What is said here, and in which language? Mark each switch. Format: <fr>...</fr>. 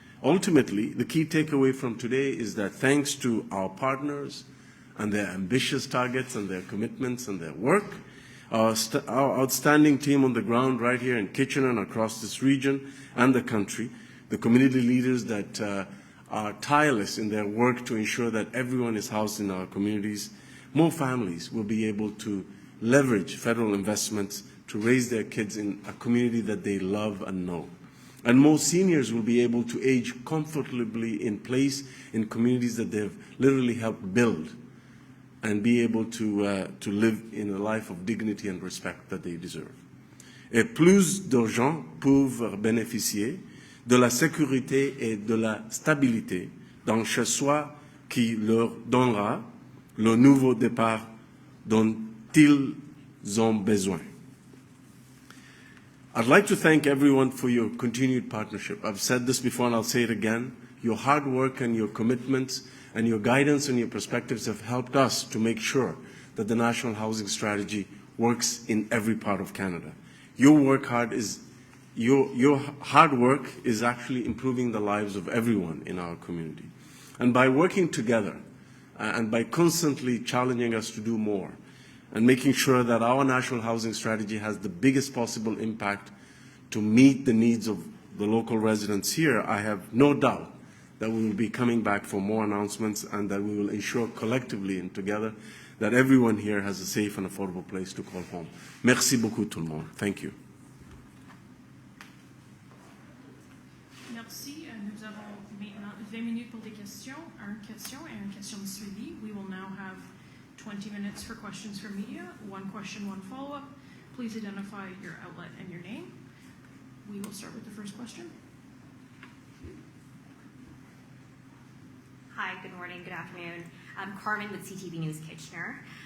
<en>Ultimately, the key takeaway from today is that thanks to our partners and their ambitious targets and their commitments and their work, our outstanding team on the ground right here in Kitchener and across this region and the country, the community leaders that are tireless in their work to ensure that everyone is housed in our communities, more families will be able to leverage federal investments to raise their kids in a community that they love and know. And more seniors will be able to age comfortably in place in communities that they've literally helped build and be able to live in a life of dignity and respect that they deserve.</en> <fr>Et plus d'urgents peuvent bénéficier de la sécurité et de la stabilité dans chez soi qui leur donnera le nouveau départ dont ils ont besoin.</fr> <en>I'd like to thank everyone for your continued partnership. I've said this before and I'll say it again. Your hard work and your commitments and your guidance and your perspectives have helped us to make sure that the National Housing Strategy works in every part of Canada. Your hard work is actually improving the lives of everyone in our community. And by working together and by constantly challenging us to do more and making sure that our National Housing Strategy has the biggest possible impact to meet the needs of the local residents here, I have no doubt that we will be coming back for more announcements and that we will ensure collectively and together that everyone here has a safe and affordable place to call home.</en> <fr>Merci beaucoup tout le monde.</fr> <en>Thank you.</en> <fr>Merci. Nous avons maintenant 20 minutes pour des questions, une question et une question de suivi.</fr> <en>We will now have 20 minutes for questions from media, one question, one follow-up. Please identify your outlet and your name. We will start with the first question. Hi, good morning, good afternoon. I'm Carmen with CTV News Kitchener.</en>